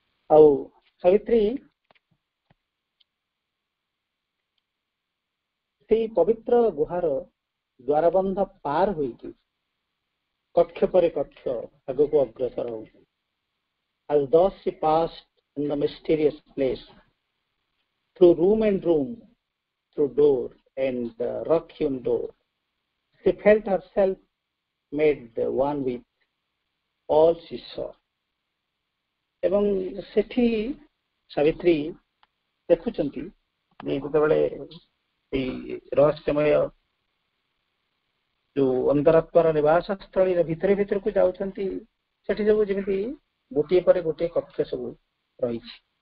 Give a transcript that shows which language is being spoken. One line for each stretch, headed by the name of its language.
Odia: ଆଉ ସାବିତ୍ରୀ ସେଇ ପବିତ୍ର ଗୁହାର ଦ୍ୱାରବନ୍ଧ ପାର ହୋଇକି କକ୍ଷ ପରେ କକ୍ଷ ଆଗକୁ ଅଗ୍ରସର ହଉଛନ୍ତି।
English: As thus she passed in the mysterious place, through room and room, through door and rock-hewn door, she felt herself made one with all she saw.
Odia: ଏବଂ ସେଠି ସାବିତ୍ରୀ ଦେଖୁଛନ୍ତି ଯେ ଯେତେବେଳେ ଏଇ ରହସ୍ୟମୟ ଯୋଉ ଅନ୍ତରାତ୍ମାର ନିବାସ ସ୍ଥଳୀର ଭିତରକୁ ଯାଉଛନ୍ତି, ସେଠି ସବୁ ଯେମିତି ଗୋଟିଏ ପରେ ଗୋଟିଏ କକ୍ଷ ସବୁ ରହିଛି।